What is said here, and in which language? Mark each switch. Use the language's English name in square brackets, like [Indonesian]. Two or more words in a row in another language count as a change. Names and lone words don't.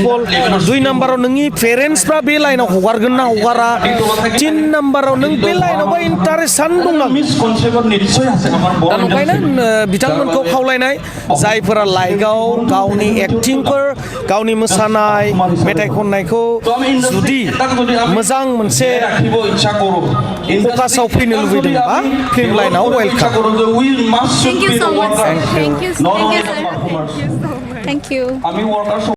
[English] of all [Bodo] 2 नाम्बाराव नोंनि पेरेन्टसफ्रा बे लाइनाव हगारगोन ना हगारा 3 नाम्बाराव नों बे लाइनावबा इन्टारेस्टआनो दंना दा नंखायनो बिथांमोनखौ खावलायनाय जायफोरा लाइकआव गावनि एक्टिंफोर गावनि मोसानाय मेथाइ खननायखौ जुदि मोजां मोनसे फकासाव फैनो लुबैदोंबा फिल्म लाइनाव वेलकाम [English] Thank you so much. Thank you. Thank you. Thank you, sir. Thank you.